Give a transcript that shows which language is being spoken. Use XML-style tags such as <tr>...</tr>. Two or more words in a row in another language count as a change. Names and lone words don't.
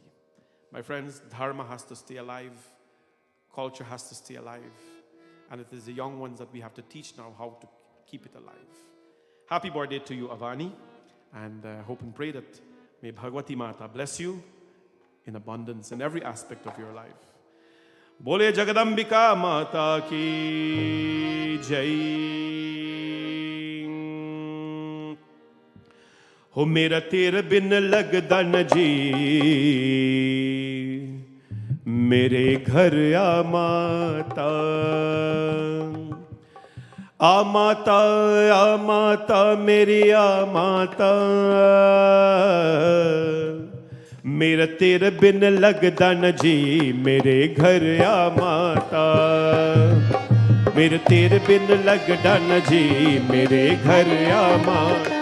<en>My friends, Dharma has to stay alive. Culture has to stay alive. And it is the young ones that we have to teach now how to keep it alive. Happy birthday to you, Avani. And hope and pray that may Bhagwati Mata bless you in abundance in every aspect of your life.</en> <hi>बोले जगदम्बिका माता की जय.</hi> <pa>ਹੋ ਮੇਰਾ ਤੇਰੇ ਬਿਨ ਲਗਦਾ ਨਾ ਜੀ, ਮੇਰੇ ਘਰ ਆ ਮਾਤਾ. ਆ ਮਾਤਾ ਮੇਰੀ ਆ ਮਾਤਾ, ਮੇਰਾ ਤੇਰੇ ਬਿਨ ਲਗਦਾ ਨਾ ਜੀ, ਮੇਰੇ ਘਰ ਆ ਮਾਤਾ। ਮੇਰੇ ਤੇਰੇ ਬਿਨ ਲਗਦਾ ਨਾ ਜੀ, ਮੇਰੇ ਘਰ ਆ ਮਾਤਾ।</pa>